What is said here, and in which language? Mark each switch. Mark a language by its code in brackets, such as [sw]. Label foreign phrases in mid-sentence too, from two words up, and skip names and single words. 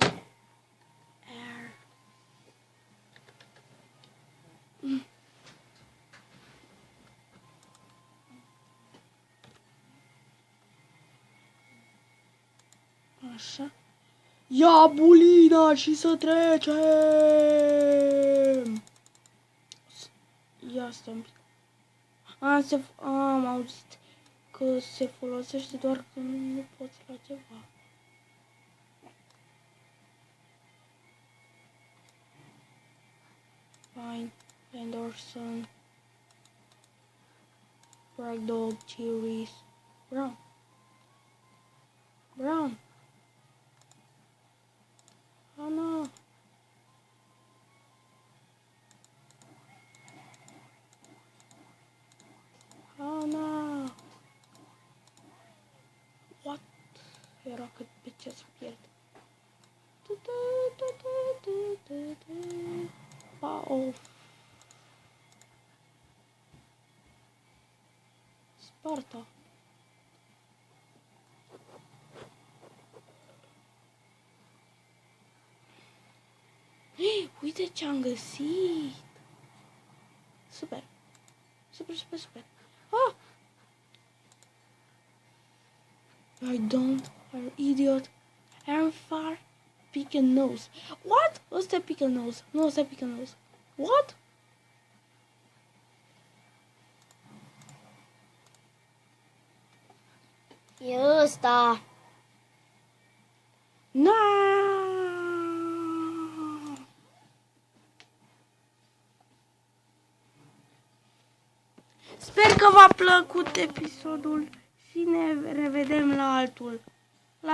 [ro] Air. Așa. Ia bulina și să trecem! Ia stai un pic. Am auzit că se folosește doar când nu poți la ceva. [en] Fine. Anderson. Ragdoll. Cherries. Brown. Brown. Oh no. Oh no. What? [ro] Era cât pe ce să pierd. [en] Oh. Sparta. [ro] Uite ce-am găsit! Super! Super, super, super! Ah! [en] I don't, are idiot! I'm far, pick a nose. What? [ro] Ăsta e [en] pick a nose. [ro] Nu, ăsta e [en] pick a nose. [ro] What? E ăsta. [en] No! [ro] Sper că v-a plăcut episodul și ne revedem la altul.